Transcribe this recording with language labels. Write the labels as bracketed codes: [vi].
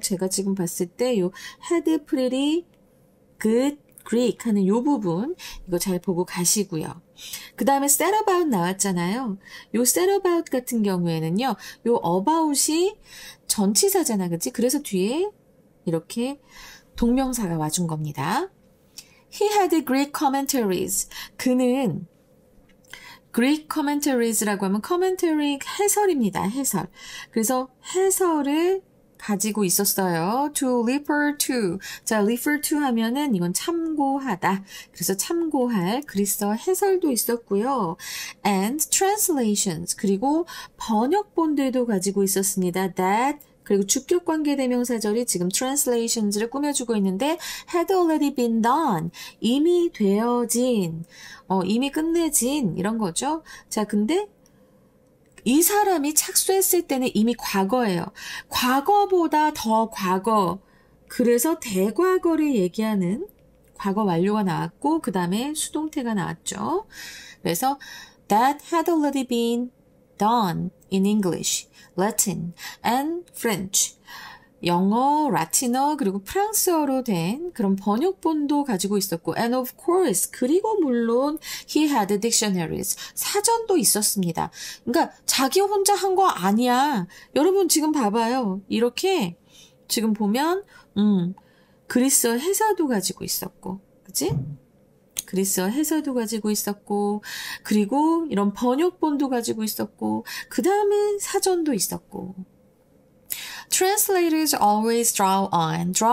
[ko] 제가 지금 봤을 때 요 [en] had pretty good Greek [ko] 하는 요 부분 이거 잘 보고 가시고요. 그 다음에 [en] set about [ko] 나왔잖아요. 요 set about 같은 경우에는요. 요 about이 전치사잖아. 그치? 그래서 뒤에 이렇게 동명사가 와준 겁니다. [en] He had Greek commentaries. [ko] 그는 [en] Greek commentaries [ko] 라고 하면 commentary 해설입니다. 해설. 그래서 해설을 가지고 있었어요. [en] To refer to. [ko] 자, refer to 하면은 이건 참고하다. 그래서 참고할 그리스어 해설도 있었고요. [en] And translations. [ko] 그리고 번역본들도 가지고 있었습니다. [en] That. [ko] 그리고 주격관계대명사절이 지금 translations를 꾸며주고 있는데 [en] had already been done. [ko] 이미 되어진. 이미 끝내진. 이런 거죠. 자, 근데 이 사람이 착수했을 때는 이미 과거예요. 과거보다 더 과거. 그래서 대과거를 얘기하는 과거 완료가 나왔고 그 다음에 수동태가 나왔죠. 그래서 [en] that had already been done in English, Latin, and French. [ko] 영어, 라틴어, 그리고 프랑스어로 된 그런 번역본도 가지고 있었고 [en] and of course, [ko] 그리고 물론 [en] he had dictionaries, [ko] 사전도 있었습니다. 그러니까 자기 혼자 한 거 아니야. 여러분 지금 봐봐요. 이렇게 지금 보면 그리스어 해설도 가지고 있었고, 그치? 그리스어 해설도 가지고 있었고, 그리고 이런 번역본도 가지고 있었고, 그 다음에 사전도 있었고. [en] Translators always draw on.